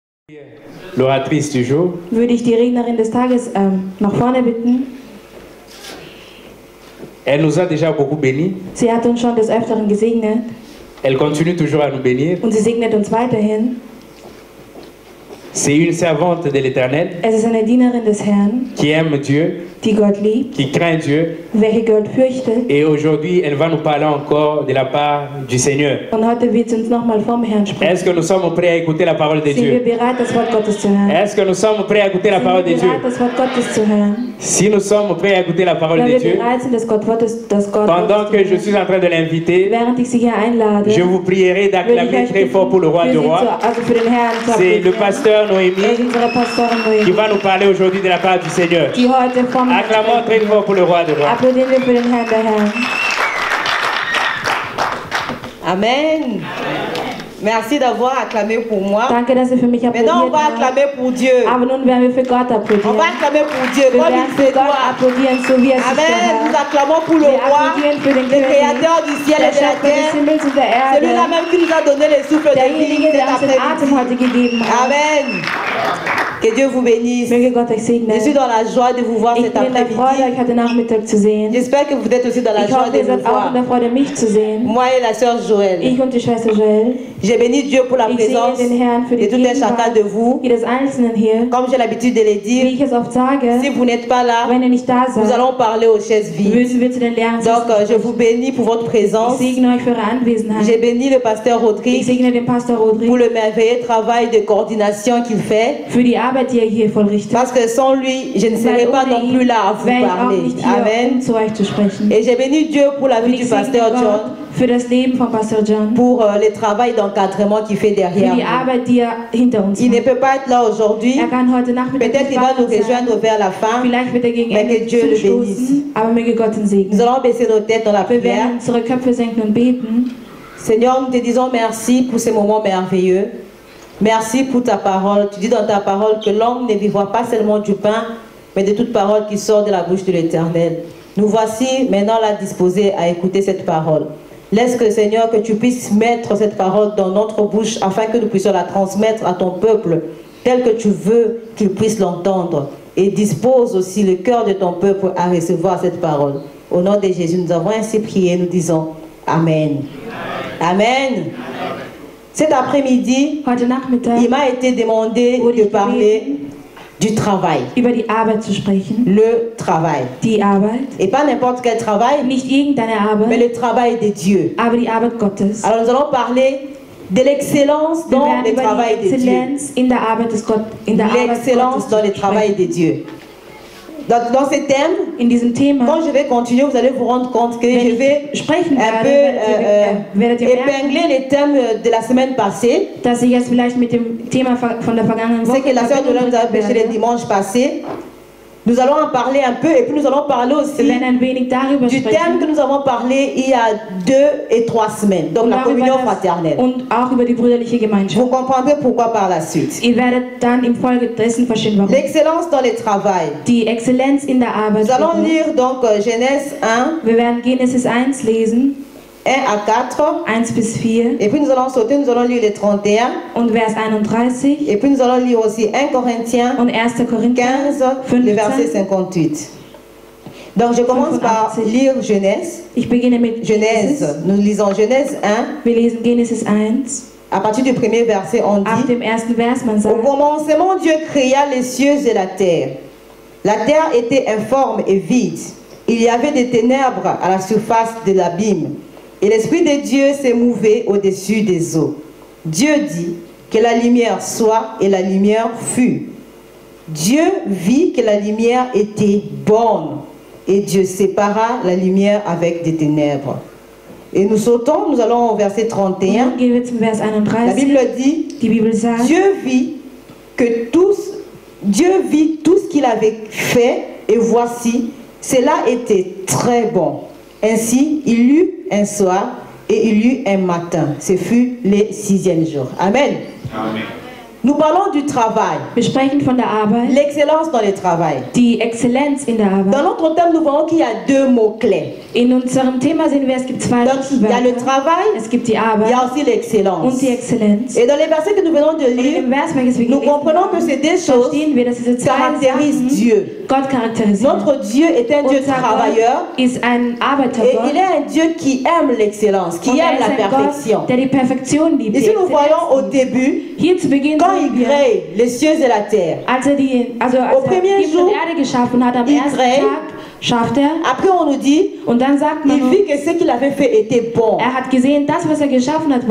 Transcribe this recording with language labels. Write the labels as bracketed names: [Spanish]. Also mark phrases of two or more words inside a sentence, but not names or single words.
[French] L'oratrice du jour. [German] Würde ich die Rednerin des Tages nach vorne bitten. [French] Elle nous a déjà beaucoup bénis. [German] Sie hat uns schon des Öfteren gesegnet. [French] Elle continue toujours à nous bénir. [German] Und sie segnet uns weiterhin. [French] C'est une servante de l'Éternel [German] Es ist eine Dienerin des Herrn, [French] qui aime Dieu, [German] die Gott liebt, [French] qui craint Dieu. [German] welche Gott fürchtet. [French] Et aujourd'hui, elle va nous parler encore de la part du Seigneur. [German] Und heute wird sie uns nochmal vom Herrn sprechen. [French] Est-ce que nous sommes prêts à écouter la parole de [German] Sind wir [French] Dieu? [German] bereit, das Wort Gottes zu hören? [French] Est-ce que nous sommes prêts à écouter la parole de [German] Sind wir [French] Dieu? [German] bereit, das Wort Gottes zu hören? [French] Si nous sommes prêts à écouter la parole [German] Wenn [French] de [German] wir [French] Dieu, [German] bereit sind, das Gott [French] pendant que je suis en train de l'inviter, [German] während ich sie hier einlade, [French] je vous prierai [German] würde ich [French] d'acclamer [German] euch [French] très fort pour le roi [German] für [French] du [German] sie [French] roi. [German] also für den Herrn zu [French] C'est le [German] applaudieren. [French] pasteur [German] Er ist [French] Noémie [German] unsere Pastorin [French] qui [German] Noemi, [French] va nous parler aujourd'hui de la part du Seigneur. [German] die heute vom Herrn [French] Acclamons très [German] sprechen. [French] fort pour le roi du roi. [German] Applaudieren wir für den Herrn der Herren. [French] Amen. Merci d'avoir acclamé pour moi. [German] Danke, dass ihr für mich [French] Maintenant, on [German] applaudiert [French] va [German] habt. [French] acclamer pour Dieu. [German] Aber nun werden wir für Gott [French] On [German] applaudieren. [French] va acclamer pour Dieu, [German] Wir [French] comme [German] werden [French] il [German] für [French] se [German] Gott [French] doit. [German] applaudieren, so wie es sich [French] Amen. Nous [German] gehört. [French] acclamons pour le [German] Wir [French] roi, [German] applaudieren für den [French] le [German] König, [French] créateur du ciel [German] der [French] et de la [German] Schöpfer des [French] terre. [German] Himmels und der [French] Celui-là [German] Erde, [French] même qui nous a donné le souffle de vie [German] derjenige, [French] cet [German] der uns den Atem heute [French] après-midi. [German] gegeben hat. [French] Amen. Que Dieu vous bénisse. [German] Möge Gott euch segnen. [French] Je suis dans la joie de vous voir [German] Ich [French] cet [German] bin in der Freude, [French] après-midi. [German] euch heute Nachmittag zu sehen. [French] J'espère que vous êtes aussi dans la [German] Ich [French] joie [German] hoffe, [French] de [German] ihr [French] me [German] seid auch in der [French] voir. [German] Freude, mich zu sehen. [French] Moi et la sœur Joël. [German] Ich und die Schwester Joel. [French] J'ai béni Dieu pour la [German] Ich segne [French] présence [German] den Herrn für [French] de [German] die [French] tout un chacun [German] Gegenwart [French] de vous. [German] jedes Einzelnen hier. [French] Comme j'ai l'habitude de le [German] Wie [French] dire, [German] ich es oft sage, [French] si vous n'êtes pas là, [German] wenn ihr nicht da [French] nous [German] seid, [French] allons parler aux chaises vides. [German] würden wir zu den leeren [French] Donc, [German] Sitzen [French] je vous bénis pour votre [German] Ich [French] présence. [German] segne euch für eure Anwesenheit. [French] J'ai béni le pasteur [German] Ich [French] Rodrigue [German] segne den Pastor [French] pour [German] Rodrigue [French] le merveilleux travail de coordination qu'il fait. [German] für die Arbeit, die er hier vollrichtet. [French] Parce que sans lui, je ne serais [German] Weil [French] pas [German] ohne [French] non [German] ihn [French] plus là à vous [German] wäre ich auch [French] parler. [German] nicht hier, [French] Amen. [German] um zu euch zu sprechen. [French] Et j'ai béni Dieu pour la [German] Und [French] vie [German] ich [French] du [German] segne [French] pasteur [German] Gott [French] John, [German] für das Leben von Pastor John, [French] pour le travail d'encadrement qu'il fait [German] für [French] derrière [German] die [French] nous. [German] Arbeit, die er hinter uns [French] Il ne [German] macht. [French] peut pas être là aujourd'hui. [German] Er kann heute Nachmittag [French] Peut-être [German] nicht [French] qu'il va nous [German] bei uns sein. [French] rejoindre vers la fin. [German] Vielleicht wird er gegen [French] Mais que [German] Ende [French] Dieu le bénisse. [German] zustoßen, aber möge Gott ihn [French] Nous [German] segnen. [French] allons baisser nos têtes dans la [German] Wir [French] prière. [German] werden unsere Köpfe senken und beten. [French] Seigneur, nous te disons merci pour ces moments merveilleux. Merci pour ta parole. Tu dis dans ta parole que l'homme ne vivra pas seulement du pain, mais de toute parole qui sort de la bouche de l'Éternel. Nous voici maintenant là disposés à écouter cette parole. Laisse que Seigneur, que tu puisses mettre cette parole dans notre bouche afin que nous puissions la transmettre à ton peuple tel que tu veux qu'il puisse l'entendre. Et dispose aussi le cœur de ton peuple à recevoir cette parole. Au nom de Jésus, nous avons ainsi prié, nous disons Amen. Amen. Cet après-midi, [German] Heute Nachmittag [French] il m'a été demandé de parler du travail. [German] über die Arbeit zu sprechen. [French] Le travail. [German] Die Arbeit. [French] Et pas n'importe quel travail, [German] Nicht irgendeine [French] mais [German] Arbeit, [French] le travail de Dieu. [German] aber die Arbeit Gottes. [French] Alors nous allons parler de l'excellence [German] Wir [French] dans [German] werden [French] le [German] über [French] travail [German] die [French] de Dieu. [German] Exzellenz in der Arbeit des Gott, in der Arbeit [French] L'excellence dans le [German] Gottes [French] travail [German] sprechen. [French] de Dieu. Dans ce thème, [German] In diesem Thema, [French] quand je vais continuer, vous allez vous rendre compte que [German] wenn [French] je vais [German] ich sprechen [French] un [German] werde, werdet ihr merken, [French] épingler les thèmes de la semaine passée. [German] dass ich jetzt vielleicht mit dem Thema von der vergangenen [French] C'est [German] Woche [French] que la sœur de nous a [German] verbinden [French] pêché le [German] werde. [French] dimanche passé. Nous allons en parler un peu et puis nous allons parler [German] Wir [French] aussi [German] werden ein wenig darüber [French] du thème que [German] sprechen [French] nous avons parlé il y a 2 et 3 semaines, donc [German] und [French] la [German] auch, über [French] communion [German] das, [French] fraternelle. [German] und auch über die brüderliche [French] Vous [German] Gemeinschaft. [French] comprendrez pourquoi par la suite. [German] Ihr werdet dann im Folge dessen verstehen, warum. [French] L'excellence dans le travail. [German] Die Exzellenz in der Arbeit. [French] Nous allons lire donc Genèse 1, [German] Wir werden Genesis 1 lesen, [French] 1 à 4. [German] 1 bis 4 [French] Et puis nous allons sauter, nous allons lire les 31. [German] und Vers 31 [French] Et puis nous allons lire aussi 1 Corinthiens [German] und 1. Korinther [French] 15, le verset 58. Donc je commence par 85. lire Genèse. [German] Ich beginne mit Genesis. [French] Genèse. Nous lisons Genèse 1. [German] Wir lesen Genesis 1. [French] À partir du premier verset, on [German] Ab [French] dit: [German] dem ersten Vers, man [French] Au [German] sagt, [French] commencement, Dieu créa les cieux et la terre. La terre était informe et vide. Il y avait des ténèbres à la surface de l'abîme. Et l'Esprit de Dieu s'est mouvé au-dessus des eaux. Dieu dit que la lumière soit, et la lumière fut. Dieu vit que la lumière était bonne, et Dieu sépara la lumière avec des ténèbres. Et nous sautons, nous allons au verset 31. [German] und gehen wir zum Vers [French] La [German] 31. [French] Bible dit: [German] Die Bibel sagt, [French] Dieu vit tout ce qu'il avait fait, et voici, cela était très bon. Ainsi, il y eut un soir et il y eut un matin. Ce fut le 6e jour. Amen. [German] Amen. [French] Nous parlons du travail, [German] Wir sprechen von der Arbeit, [French] l'excellence dans le travail. [German] die Exzellenz in der [French] Dans [German] Arbeit. [French] notre thème, nous voyons qu'il y a deux mots-clés. [German] In unserem Thema sehen wir, es gibt zwei [French] Donc, il y a le [German] Schlüsselwörter. [French] travail, [German] Es gibt die [French] il y [German] Arbeit [French] a aussi l'excellence. [German] und die Exzellenz. [French] Et dans les versets que nous venons de [German] Und in [French] lire, [German] dem Vers, welches wir [French] nous [German] gelesen [French] comprenons que [German] haben, [French] ces deux choses [German] verstehen wir, dass diese zwei [French] caractérisent [German] Sachen [French] Dieu. [German] Gott charakterisieren. [French] Notre Dieu est un Dieu [German] Unser [French] travailleur [German] Gott ist ein [French] et il [German] Arbeitergott. [French] est un Dieu qui aime l'excellence, qui [German] Und [French] aime la [German] ist ein [French] perfection. [German] Gott, der die Perfektion liebt. [French] Ici, [German] die [French] nous [German] Exzellenz [French] voyons au [German] liebt. [French] début, [German] Hier zu Beginn [French] quand [German] sehen [French] il [German] wir, [French] crée les cieux et la terre. [German] als er [French] Au [German] er [French] premier [German] Himmel [French] jour, [German] und Erde geschaffen hat, am [French] il [German] ersten [French] crée. [German] Tag schafft er. [French] Après, on nous dit, [German] Und dann sagt man [French] il [German] uns, [French] vit que ce qu'il avait fait était bon. [German] er hat gesehen, das, was er geschaffen hat, war